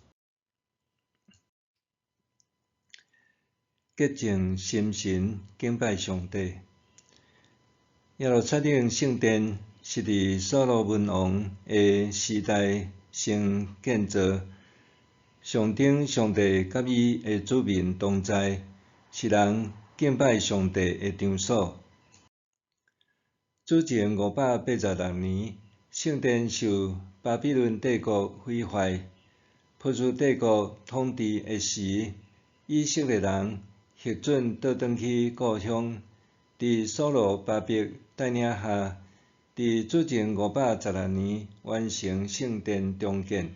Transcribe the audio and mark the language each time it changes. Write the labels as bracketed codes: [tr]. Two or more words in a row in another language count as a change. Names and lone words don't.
[nan] 洁净心神，敬拜上帝。耶路撒冷圣殿是伫所罗门王的时代先建造，象征上帝甲伊的子民同在，是人敬拜上帝的场所。主前586年，圣殿受巴比伦帝国毁坏，波斯帝国统治的时，以色列人获准倒转去故乡，伫所罗巴伯带领下，伫主前516年完成圣殿重建。